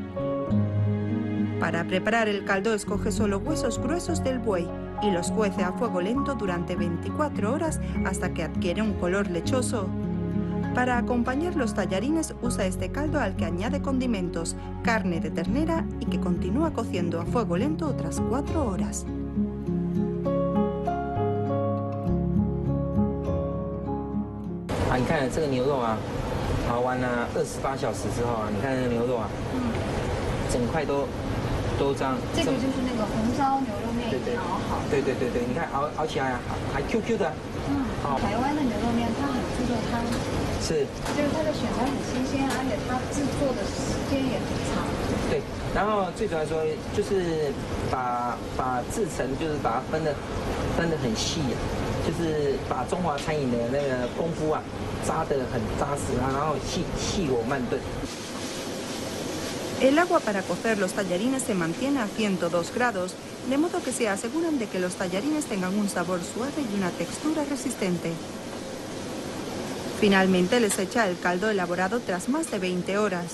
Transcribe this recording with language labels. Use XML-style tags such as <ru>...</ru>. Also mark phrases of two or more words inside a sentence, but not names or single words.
<es>Para preparar el caldo escoge solo huesos gruesos del buey y los cuece a fuego lento durante 24 horas hasta que adquiere un color lechoso. Para acompañar los tallarines usa este caldo al que añade condimentos, carne de ternera y que continúa cociendo a fuego lento otras 4 horas.</es> <zh>你看这个牛肉啊，熬完了28小时之后啊，你看这个牛肉啊，整块都这样。这个就是那个红烧牛肉面已经熬好。对，你看熬起来啊，还 QQ 的。好。台湾的牛肉面它很注重汤。是。就是它的选材很新鲜，而且它制作的时间也很长。对，然后最主要说就是把制成，就是把它分得很细啊。就是把中华餐饮的那个功夫啊，扎得很扎实啊，然后细火慢炖。</zh> <es>El agua para cocer los tallarines se mantiene a 102 grados, de modo que se aseguran de que los tallarines tengan un sabor suave y una textura resistente. Finalmente les echa el caldo elaborado tras más de 20 horas.</es>